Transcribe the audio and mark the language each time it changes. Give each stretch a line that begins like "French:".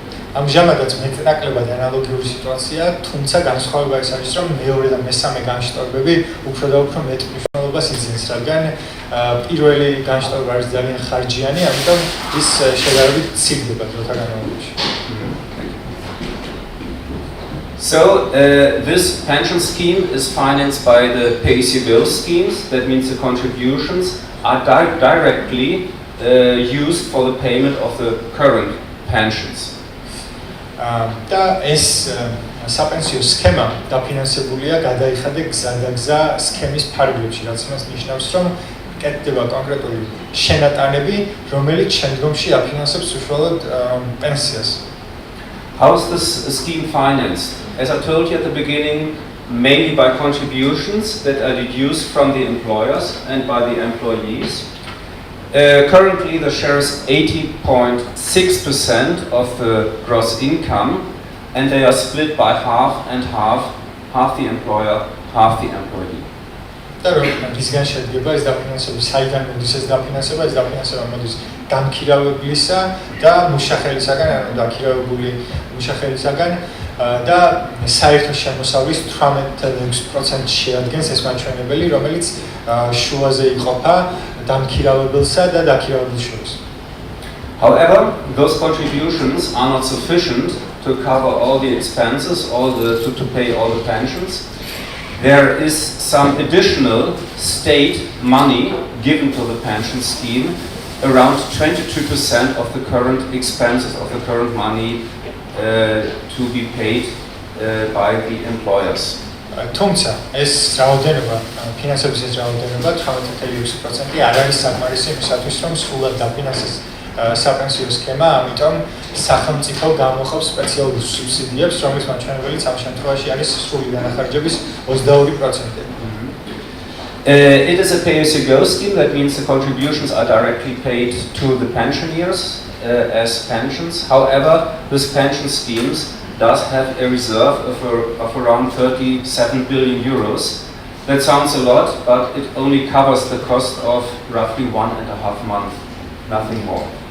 Georgian: ამჟამადაც მეტნაკლებად ანალოგიური სიტუაცია, თუმცა განსხვავება ის არის, რომ მეორე და მესამე განშტოებები უფრო და უფრო მეტ მნიშვნელობას იძენს, რადგან პირველი განშტოება არის ძალიან ხარჯიანი, ამიტომ ის შედარებით ცირდება დროთა განმავლობაში.
English: So this pension scheme is financed by the pay-as-you-go schemes. That means the contributions are directly used for the payment of the current pensions.
Georgian: და ეს საპენსიო სქემა დაფინანსებულია გადაიხადა გზადაგზა სქემის ფარგლებში, რაც იმას ნიშნავს, რომ კეთდება კონკრეტული შენატანები, რომელიც შემდგომში აფინანსებს უშუალოდ პენსიას.
English: How is this scheme financed? As I told you at the beginning, mainly by contributions that are deduced from the employers and by the employees. Currently, the share is 80.6% of the gross income, and they are split by half and half the employer, half the employee.
Georgian: და რისგან შედგება ეს დაფინანსება, საიდან მოდის ეს დაფინანსება? ეს დაფინანსება მოდის დამქირავებლისა და მუშახელისაგან, ანუ დაქირავებული მუშახელისაგან და საერთო შემოსავლის 18.6% შეადგენს ეს მაჩვენებელი, რომელიც შუაზე იყოფა დამქირავებელსა და დაქირავებელს შორის.
English: However, those contributions are not sufficient to cover all the expenses, to pay all the pensions. there is some additional state money given to the pension scheme, around 22% of the current expenses of the current money to be paid by the employers.
Georgian: თუმცა ეს რაოდენობა, ფინანსების ეს რაოდენობა 18.6% არ არის საკმარისი იმისათვის, რომ სრულად დაფინანსდეს საპენსიო სქემა, ამიტომ სახელმწიფო გამოხობს სპეციალურ სუბსიდიებს, რომლის მაჩვენებელიც ამ შემთხვევაში არის სრული განახარჯების 22%.
English: It is a pay-as-you-go scheme. That means the contributions are directly paid to the pensioners as pensions. However, this pension schemes does have a reserve of around 37 billion euros. That sounds a lot, but it only covers the cost of roughly 1.5 months, nothing more.